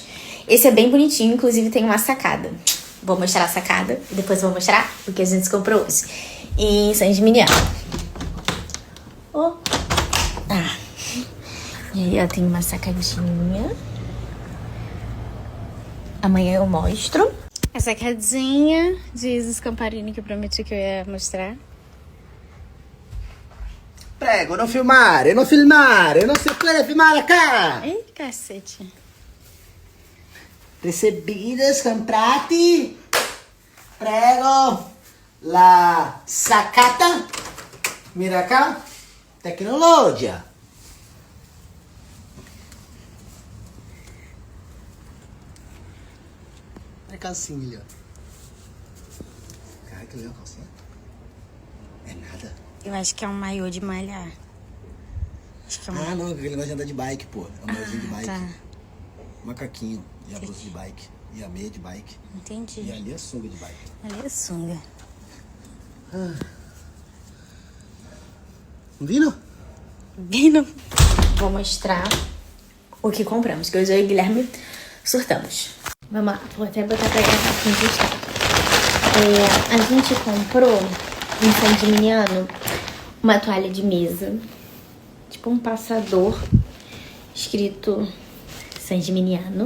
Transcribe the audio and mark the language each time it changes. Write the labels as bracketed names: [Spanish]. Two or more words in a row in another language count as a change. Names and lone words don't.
[Portuguese] Esse é bem bonitinho, inclusive tem uma sacada. Vou mostrar a sacada e depois vou mostrar o que a gente comprou hoje em San Gimignano. E aí, ó, tem uma sacadinha. Amanhã eu mostro. A sacadinha de Scamparini que eu prometi que eu ia mostrar. [Italian] Prego, non filmare, non si può filmare cá! [Portuguese] Ih, cacete. Recebidos, [Italian] comprati. Prego. La sacata. [Portuguese] Mira cá. Tecnologia. Olha a calcinha ali, ó. Cara, que legal a calcinha. É nada. Eu acho que é um maiô de malhar. Acho que é um... Ah, não, aquele negócio de andar de bike, pô. É um maiôzinho de bike. Tá. Macaquinho. E a blusa de bike. E a meia de bike. Entendi. E ali a sunga de bike. Ali é sunga. Vino? Vino. Vou mostrar o que compramos, que hoje eu e o Guilherme surtamos. Vamos lá, vou até botar pra gravar aqui onde está. A gente comprou em San Gimignano uma toalha de mesa, tipo um passador escrito San Gimignano.